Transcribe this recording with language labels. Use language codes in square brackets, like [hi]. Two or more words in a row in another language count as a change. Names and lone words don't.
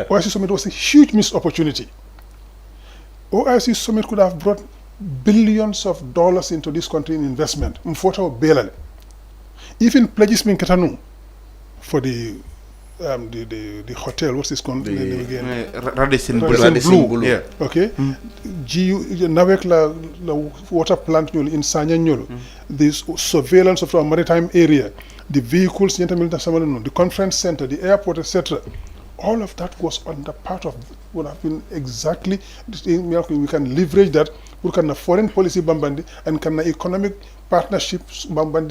[en] OIC summit was a huge missed opportunity. OIC summit could have brought billions of dollars into this country in investment. Even pledges being Katanu for the hotel, what's this called? Radisson Blue. Yeah. Okay. Nawek la water plant in Sanya, the surveillance of our maritime area, the vehicles, the conference center, the airport, etc. All of that was on the part of would have been exactly we can leverage that. We can foreign policy bambandi and can economic partnerships bambandi